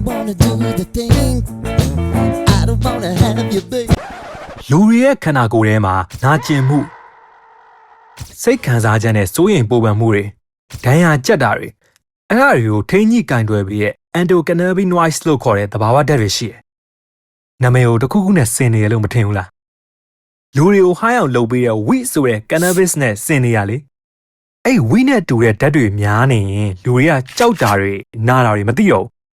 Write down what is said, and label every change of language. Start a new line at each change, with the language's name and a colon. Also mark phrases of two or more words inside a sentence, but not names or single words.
English: wanna do the thing. I don't wanna have you, baby.
Burmese: လူတွေရဲ့ခန္ဓာကိုယ်ထဲမှာနာကျင်မှုစိတ်ခံစားချက်နဲ့စိုးရိမ်ပူပန်မှုတွေဒဏ်ရာကြက်တာတွေအဲ့ဒါတွေကိုထိန်းညှိကင်တွယ်ပြီးရဲ့ endocannabinoids လို့ခေါ်တဲ့သဘာဝဓာတ်တွေရှိတယ်။နာမည်ကိုတစ်ခုခုနဲ့ဆင်နေရလို့မထင်ဘူးလား။လူတွေကိုဟိုင်းအောင်လုပ်ပြီးတဲ့ weed ဆိုတဲ့ cannabis နဲ့ဆင်နေရလေ။အဲ့ weed နဲ့တူတဲ့ဓာတ်တွေများနေရင်လူတွေကကြောက်တာတွေနာတာတွေမသိတော့ဘူး